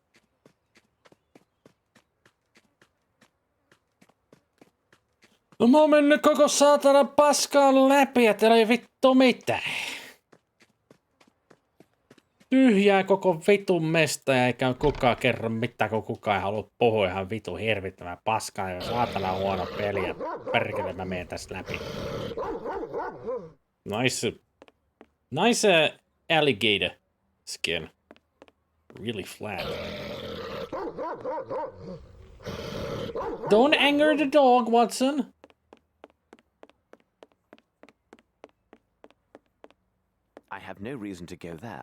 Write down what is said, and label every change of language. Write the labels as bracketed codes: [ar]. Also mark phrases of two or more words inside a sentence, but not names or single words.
[fi] No mä oon mennyt koko saatana paskaan läpi, ja teillä ei vittu mitään. Tyhjää koko vitun mesta, ja eikä kukaan kerro mitään, kun kukaan ei halua puhua ihan vitun hirvittävää paskaa, ja saatana huono peli, ja perkele mä menen tästä läpi. [en] Nice alligator skin. Really flat. Don't anger the dog, Watson. I have no reason to go there.